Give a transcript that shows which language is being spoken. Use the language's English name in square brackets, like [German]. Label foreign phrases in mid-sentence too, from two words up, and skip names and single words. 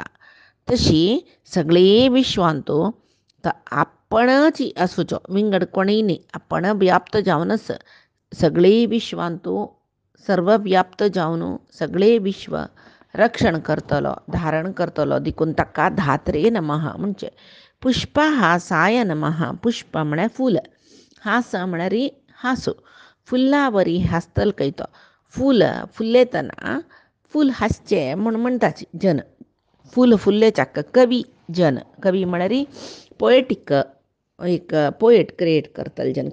[Konkani] तशी सगळे विश्वांतो आपणच आसूचो विंगड कोणीय न्ही. आपण व्याप्त जावनच सगळे विश्वांतो सर्वव्याप्त जावन सगळे विश्व रक्षण करतलो, धारण करतलो देखून ताका [Sanskrit] धात्रे नमः [Konkani] म्हणजे. [Sanskrit] पुष्पहासाय नमः. [Konkani] पुष्प म्हळ्यार फूल, हास म्हळ्यार हांसू. फुल्ला वरी हांसतल खंय तो. फूल फुल्लेतना फूल हांसचें म्हूण म्हणटाची जन. फूल फुल्लेच्याक कवी जन. कवी म्हळ्यार पोएटीक एक [English] poet create [Konkani] करतले जन.